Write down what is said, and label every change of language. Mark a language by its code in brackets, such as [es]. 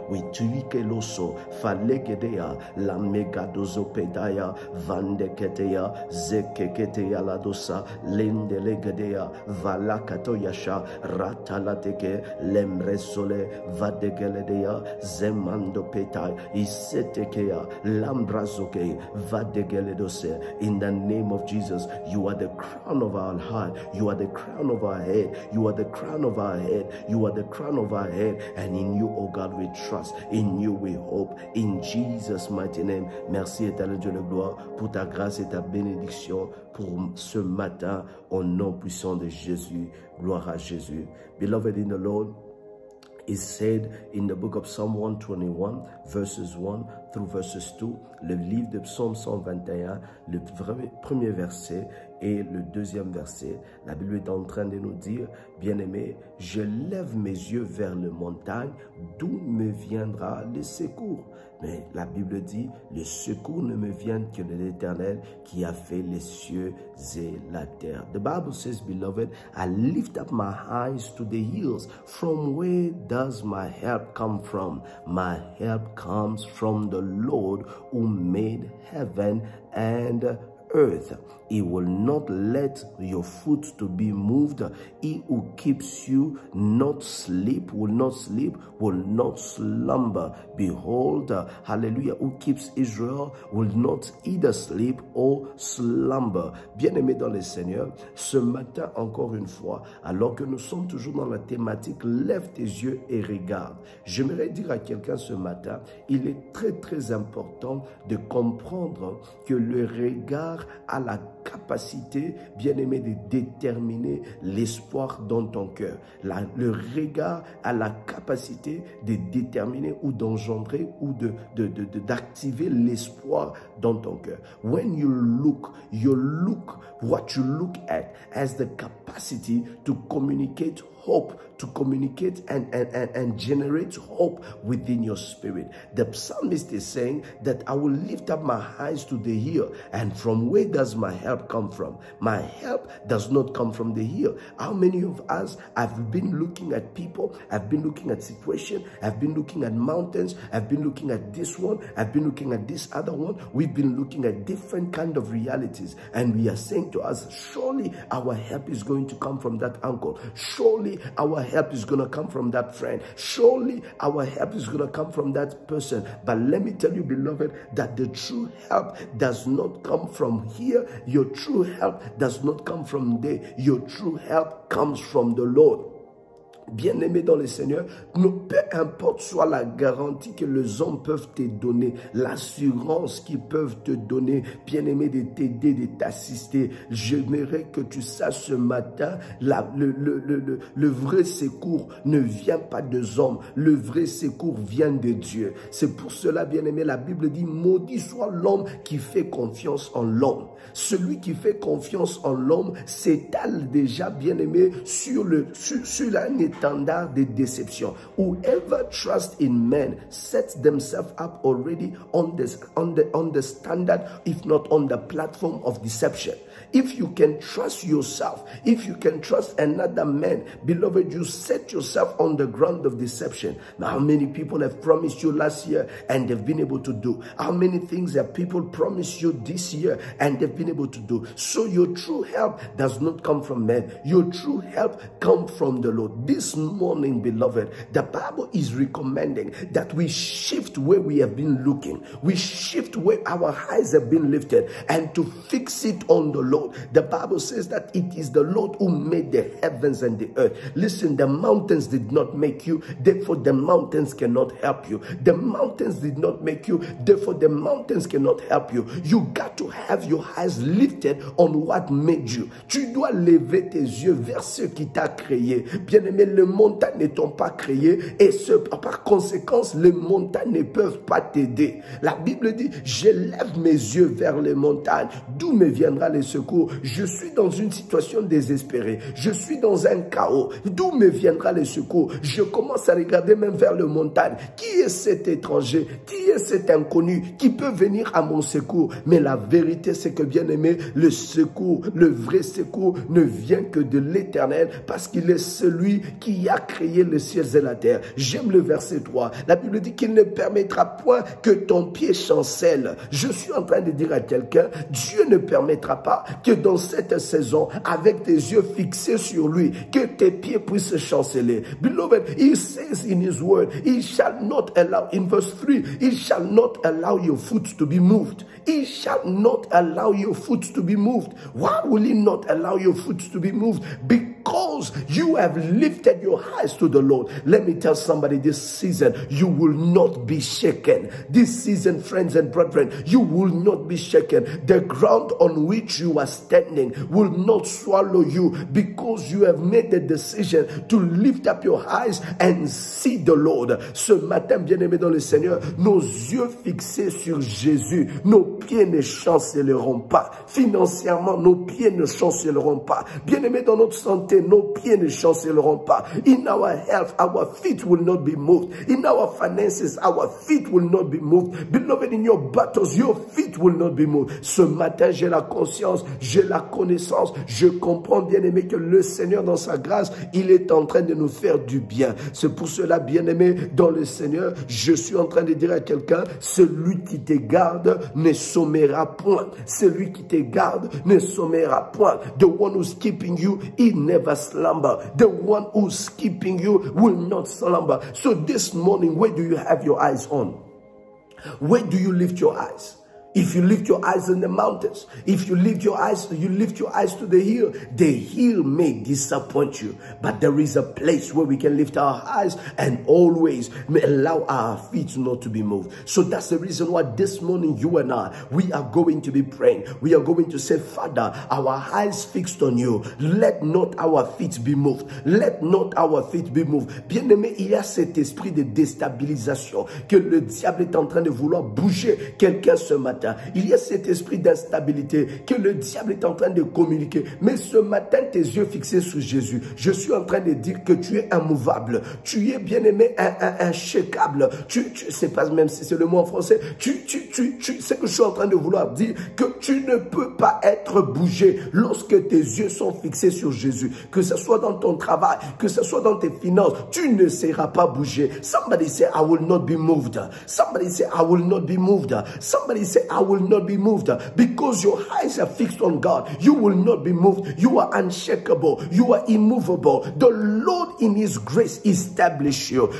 [en] We tuike loso, falegedea, la megadozo pedaya, vandeketea, zekeketea la dosa, lendelegedea, valakatoyasha, ratalateke, lemresole, vadegeledea, zemando petai, isetekea, lambrazoke, vadegeledose. In the name of Jesus, you are the crown of our heart, you are the crown of our head, you are the crown of our head, you are the crown of our head, and in you, oh God, we trust, in you we hope, in Jesus' mighty name. [fr] Merci éternel Dieu de gloire pour ta grâce et ta bénédiction pour ce matin, au nom puissant de Jésus. Gloire à Jésus. [en] Beloved in the Lord, is said in the book of Psalm 121, verses 1 through verses 2, [fr] le livre de Psaume 121, le premier verset et le deuxième verset. La Bible est en train de nous dire, bien-aimé, je lève mes yeux vers les montagnes, d'où me viendra le secours. Mais la Bible dit, le secours ne me vient que de l'Éternel qui a fait les cieux et la terre. [en] The Bible says, beloved, I lift up my eyes to the hills. From where does my help come from? My help comes from the Lord who made heaven and earth. He will not let your foot to be moved. He who keeps you not sleep, will not slumber. Behold, hallelujah, who keeps Israel will not either sleep or slumber. [fr] Bien-aimé dans le Seigneur, ce matin, encore une fois, alors que nous sommes toujours dans la thématique, lève tes yeux et regarde. J'aimerais dire à quelqu'un ce matin, il est très important de comprendre que le regard a la capacité, bien-aimé, de déterminer l'espoir dans ton cœur. Le regard a la capacité de déterminer ou d'engendrer ou d'activer l'espoir dans ton cœur. [en] When you look, what you look at has the capacity to communicate hope, to communicate and generate hope within your spirit. The psalmist is saying that I will lift up my eyes to the hill, and from where does my help come from? My help does not come from the hill. How many of us have been looking at people, have been looking at situation, have been looking at mountains, have been looking at this one, have been looking at this other one. We've been looking at different kind of realities, and we are saying to us, surely our help is going to come from that uncle. Surely our help is going to come from that friend. Surely our help is going to come from that person. But let me tell you, beloved, that the true help does not come from here. Your true help does not come from there. Your true help comes from the Lord. [fr] Bien-aimé dans le Seigneur, peu importe soit la garantie que les hommes peuvent te donner, l'assurance qu'ils peuvent te donner, bien-aimé, de t'aider, de t'assister, j'aimerais que tu saches ce matin, le vrai secours ne vient pas des hommes, le vrai secours vient de Dieu. C'est pour cela, bien-aimé, la Bible dit, maudit soit l'homme qui fait confiance en l'homme. Celui qui fait confiance en l'homme s'étale déjà, bien-aimé, sur un étendard de déception. [en] Whoever trusts in men sets themselves up already on the standard, if not on the platform of deception. if you can trust yourself, if you can trust another man, beloved, you set yourself on the ground of deception. Now, how many people have promised you last year and they've been able to do? How many things have people promised you this year and they've been able to do? So your true help does not come from men. Your true help comes from the Lord. This morning, beloved, the Bible is recommending that we shift where we have been looking. We shift where our eyes have been lifted and to fix it on the Lord. The Bible says that it is the Lord who made the heavens and the earth. Listen, the mountains did not make you, therefore the mountains cannot help you. The mountains did not make you, therefore the mountains cannot help you. You got to have your eyes lifted on what made you. [fr] Tu dois lever tes yeux vers ce qui t'a créé. Bien-aimé, les montagnes ne t'ont pas créé et par conséquence, les montagnes ne peuvent pas t'aider. La Bible dit, je lève mes yeux vers les montagnes. D'où me viendra le secours? Je suis dans une situation désespérée. Je suis dans un chaos. D'où me viendra le secours? Je commence à regarder même vers les montagnes. Qui est cet étranger? Qui est cet inconnu qui peut venir à mon secours? Mais la vérité, c'est que, bien aimé, le secours, le vrai secours ne vient que de l'Éternel parce qu'il est celui qui a créé les cieux et la terre. J'aime le verset 3. La Bible dit qu'il ne permettra point que ton pied chancelle. Je suis en train de dire à quelqu'un, Dieu ne permettra pas que dans cette saison, avec tes yeux fixés sur lui, que tes pieds puissent chanceler. [en] Beloved, he says in his word, he shall not allow, in verse 3, he shall not allow your foot to be moved. He shall not allow your foot to be moved. Why will he not allow your foot to be moved? Because you have lifted your eyes to the Lord. Let me tell somebody, this season, you will not be shaken. This season, friends and brethren, you will not be shaken. The ground on which you are standing will not swallow you because you have made the decision to lift up your eyes and see the Lord. [fr] Ce matin, bien-aimés dans le Seigneur, nos yeux fixés sur Jésus, nos pieds ne chancelleront pas. Financièrement, nos pieds ne chancelleront pas. Bien-aimés dans notre santé, nos pieds ne chancelleront pas. [en] In our health, our feet will not be moved. In our finances, our feet will not be moved. Beloved, in your battles, your feet will not be moved. [fr] Ce matin, j'ai la conscience, j'ai la connaissance, je comprends, bien-aimé, que le Seigneur, dans sa grâce, il est en train de nous faire du bien. C'est pour cela, bien-aimé, dans le Seigneur, je suis en train de dire à quelqu'un, celui qui te garde ne sommera point. Celui qui te garde ne sommera point. [en] The one who's keeping you, he never slumber. The one who's keeping you will not slumber. So this morning, where do you have your eyes on? Where do you lift your eyes? If you lift your eyes in the mountains, if you lift your eyes to the hill may disappoint you. But there is a place where we can lift our eyes and always allow our feet not to be moved. So that's the reason why this morning you and I, we are going to be praying. We are going to say, Father, our eyes fixed on you. Let not our feet be moved. Let not our feet be moved. [fr] Bien-aimé, il y a cet esprit de déstabilisation que le diable est en train de vouloir bouger quelqu'un ce matin. Il y a cet esprit d'instabilité que le diable est en train de communiquer. Mais ce matin, tes yeux fixés sur Jésus, je suis en train de dire que tu es immouvable. Tu es, bien-aimé, inshakable. Tu sais pas même si c'est le mot en français. C'est que je suis en train de vouloir dire que tu ne peux pas être bougé lorsque tes yeux sont fixés sur Jésus. Que ce soit dans ton travail, que ce soit dans tes finances, tu ne seras pas bougé. [en] Somebody say, I will not be moved. Somebody say, I will not be moved. Somebody say, I will not be moved. Because your eyes are fixed on God, you will not be moved. You are unshakable. You are immovable. The Lord in His grace establish you.